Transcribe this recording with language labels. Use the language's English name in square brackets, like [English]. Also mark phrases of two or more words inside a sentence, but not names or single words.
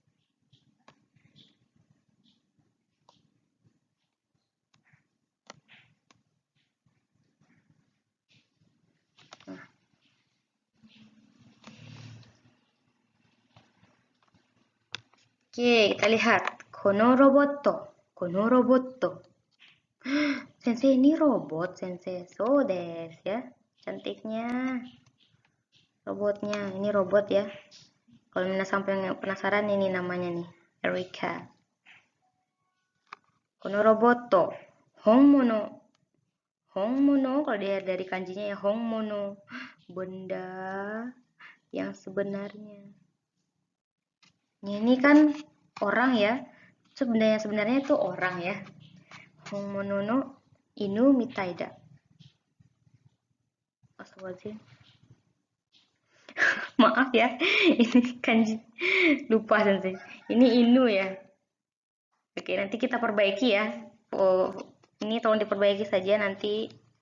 [Indonesian] Nah. Oke, kita lihat. [Japanese] この ロボット。この ロボット. Sensei, [Indonesian] ini robot, Sensei. [Japanese] そうです や. [Indonesian] Cantiknya. Robotnya, ini robot ya. Kalau Mina sampai penasaran, ini namanya nih, Erika. [Japanese] この ロボット. Honmono. Honmono, [Indonesian] kalau dia dari kanjinya ya honmono. Benda yang sebenarnya. Ini kan orang ya. Benda yang sebenarnya itu orang ya. [Japanese] 本物 の 犬 みたい だ. [Indonesian] Astagfirullahaladzim. Maaf ya, ini kanji lupa Sensei. Ini inu ya. Oke, nanti kita perbaiki ya. Ini tolong diperbaiki saja nanti.